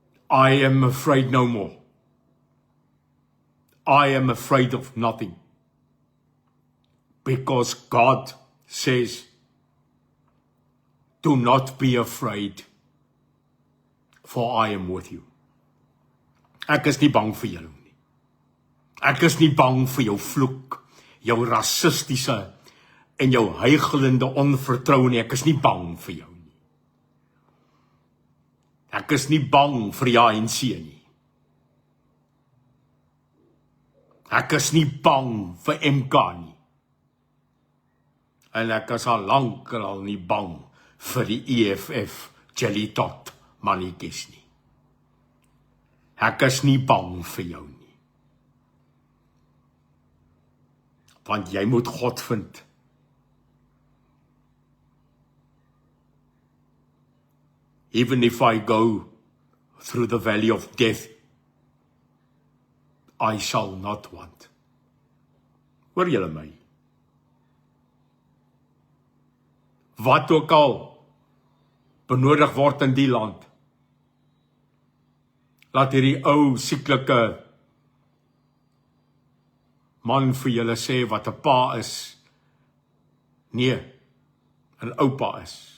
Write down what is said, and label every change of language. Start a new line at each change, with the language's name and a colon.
English: I am afraid no more. I am afraid of nothing. Because God says, do not be afraid, for I am with you.
Afrikaans: Ek is nie bang vir jou nie. Ek is nie bang vir jou vloek, jou rassistiese en jou huigelende onvertroue nie. Ek is nie bang vir jou nie. Ek is nie bang vir die ANC nie. Ek is nie bang vir MK nie. En ek is al lank al nie bang vir die EFF Jelly Tot mannetjies nie. Ek is nie bang vir jou nie. Want jy moet God vind.
English: Even if I go through the valley of death, I shall not want.
Afrikaans: Hoor julle my? Wat ook al benodig word in die land, laat hierdie ou sieklike man vir julle sê wat 'n pa is, nee, 'n oupa is.